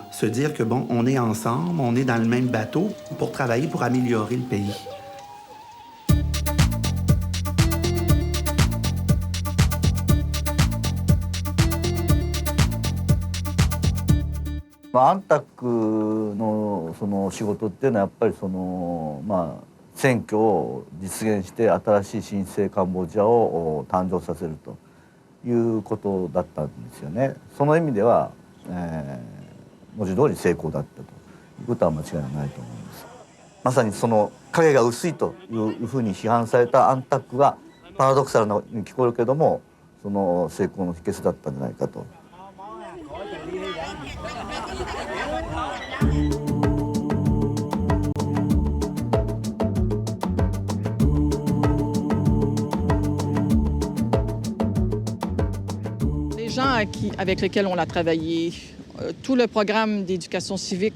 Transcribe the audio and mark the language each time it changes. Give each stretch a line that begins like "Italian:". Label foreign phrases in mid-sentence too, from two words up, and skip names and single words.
French: Se dire que, bon, on est ensemble, on est dans le même bateau pour travailler, pour améliorer le pays.
Japanese: ANTAC のその仕事っていうのはやっぱり選挙を実現して新しい新生カンボジアを誕生させるということだったんですよね。その意味では、文字通り成功だったということは間違いないと思います。まさにその影が薄いというふうに批判されたANTACがパラドクサルなように聞こえるけども、その成功の秘訣だったんじゃないかと。
French: Les gens avec lesquels on a travaillé, tout le programme d'éducation civique